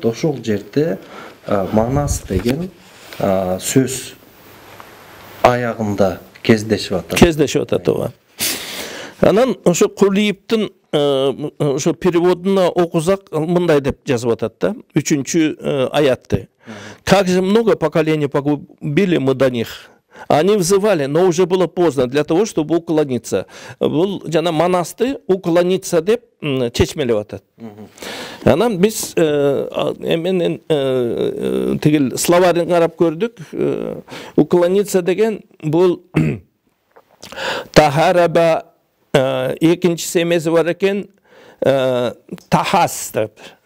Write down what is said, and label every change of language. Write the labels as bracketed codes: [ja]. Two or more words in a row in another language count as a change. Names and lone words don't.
[ky] Ошол жерде Манас деген сөз аягында кездешип атат. Кездешип атат, ооба. Анан ошо Кулиевдин ошо переводуна окусак мындай деп жазып атат да, 3-чү аятты. [ru] Как же много поколений погубили мы до них. Они взывали, но уже было поздно для того, чтобы уклониться. [ky] Бул жана Манасты уклониться деп чечмелеп атат. Анан биз менен тигил словарин карап көрдүк. Уклониться деген бул тахараба экинчиси эмеси бар экен, тахас деп.